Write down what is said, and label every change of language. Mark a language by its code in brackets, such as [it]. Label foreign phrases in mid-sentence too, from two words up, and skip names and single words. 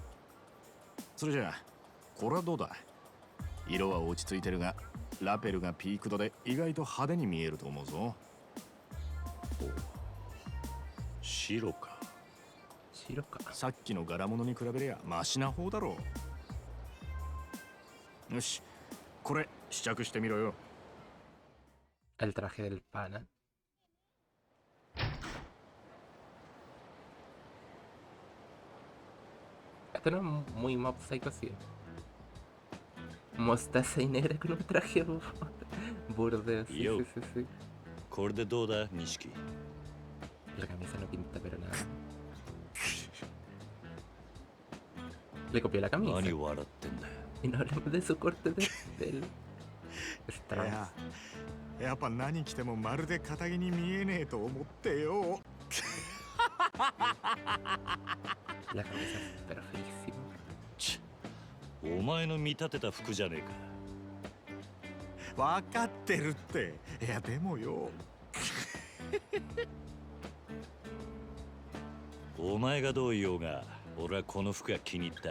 [ja] それじゃあこれはどうだ。色は落ち着いてるがラペルがピークドで意外と派手に見えると思うぞ。白か。白か。さっきの柄物に比べりゃマシな方だろう。よし、これ試着してみろよ。 [es] El traje del pana. Esto no es muy Mob Psycho 100. Mostaza y negra con un traje burdeo. Sí, Yo. sí, sí, sí. [ja] これでどうだ、錦。 [es] La camisa no pinta pero nada. Le copió la camisa. [ja] 何笑ってんだよ。 [es] Y no hablamos de su corte de pelo. [ja] い [es] Está [ja] やっぱ何着てもまるで堅気に見えねえと思ってよ。 [es] la camisa pero feísima. [ja] ちお前の見立てた服じゃねえか。分かってるって。いやでもよ。お前がどう言おうが、俺はこの服が気に入った。